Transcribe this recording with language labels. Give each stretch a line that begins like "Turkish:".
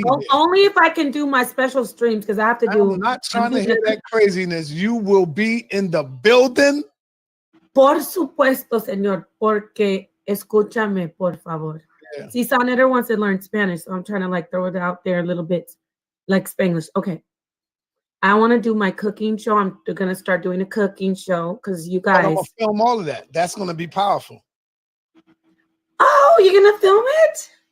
English: Only if I can do my special streams because I have to do. I'm not trying to hear that craziness. You will be in the building.
Spanish: Por supuesto, señor, porque escúchame, por favor.
English: Yeah. See, SaNeter wants to learn Spanish, so I'm trying to throw it out there a little bit like Spanglish. Okay. I want to do my cooking show. I'm going to start doing a cooking show because you guys. I'm going to film all of that. That's going to be powerful. Oh, you're going to film it?